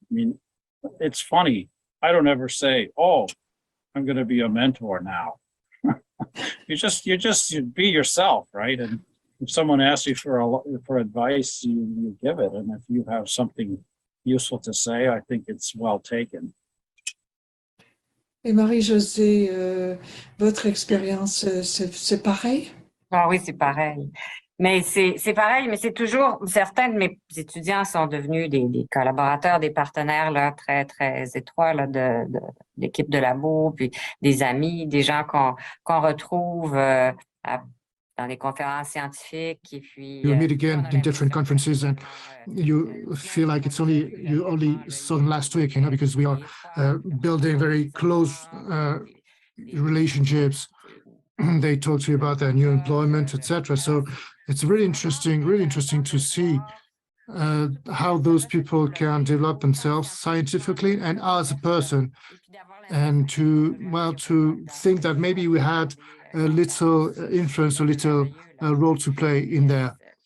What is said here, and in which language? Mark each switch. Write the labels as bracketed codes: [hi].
[en] I mean, it's funny. I don't ever say, "Oh, I'm going to be a mentor now." you be yourself, right? And if someone asks you for advice, you give it. And if you have something useful to say, I think it's well taken. [fr] Et Marie-Josée, votre expérience, c'est pareil? Ah oui, c'est pareil. Mais c'est pareil, mais c'est toujours, certains de mes étudiants sont devenus des collaborateurs, des partenaires là, très, très étroits là, de l'équipe de labo, puis des amis, des gens qu'on retrouve dans des conférences scientifiques. Et puis, [en] You meet again in different conferences and you feel like you only saw them last week, because we are building very close relationships. They talk to you about their new employment, etc. So it's really interesting to see how those people can develop themselves scientifically and as a person, and to think that maybe we had a little influence, a little role to play in there.